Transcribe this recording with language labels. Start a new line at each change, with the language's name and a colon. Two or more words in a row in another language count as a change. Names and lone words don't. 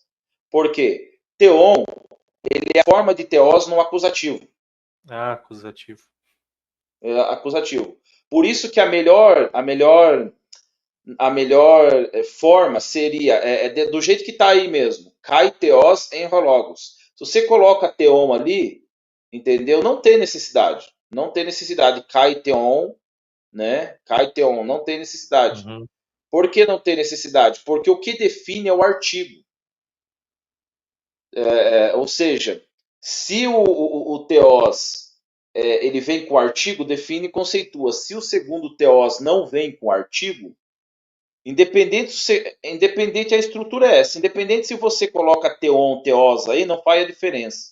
Portuguese: Por quê? Teon é a forma de teós no acusativo. Ah, acusativo. Acusativo. Por isso que a melhor forma seria do jeito que está aí mesmo.
Greek: Καὶ θεὸς ἦν ὁ λόγος.
Portuguese: Se você coloca teon ali, entendeu? Não tem necessidade. Não tem necessidade.
Greek: Καὶ θεόν, né? Καὶ θεόν,
Portuguese: não tem necessidade. Uhum. Por que não tem necessidade? Porque o que define é o artigo. Ou seja, se o teós ele vem com artigo, define e conceitua. Se o segundo teós não vem com artigo, independente a estrutura é essa, independente se você coloca teon, teós aí, não faz a diferença.